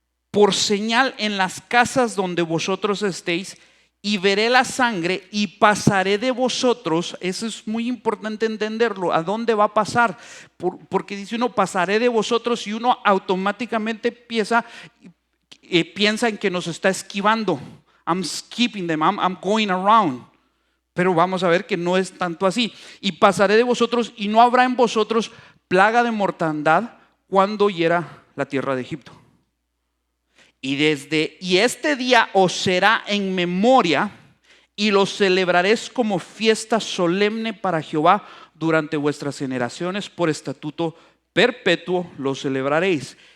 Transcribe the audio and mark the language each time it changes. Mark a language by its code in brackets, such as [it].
[es] Por señal en las casas donde vosotros estéis, y veré la sangre y pasaré de vosotros. Eso es muy importante entenderlo. ¿A dónde va a pasar? Porque dice uno, pasaré de vosotros, y uno automáticamente piensa en que nos está esquivando. [en] I'm skipping them, I'm going around. [es] Pero vamos a ver que no es tanto así. Y pasaré de vosotros, y no habrá en vosotros plaga de mortandad cuando hiera la tierra de Egipto. Y este día os será en memoria, y lo celebraréis como fiesta solemne para Jehová durante vuestras generaciones, por estatuto perpetuo lo celebraréis.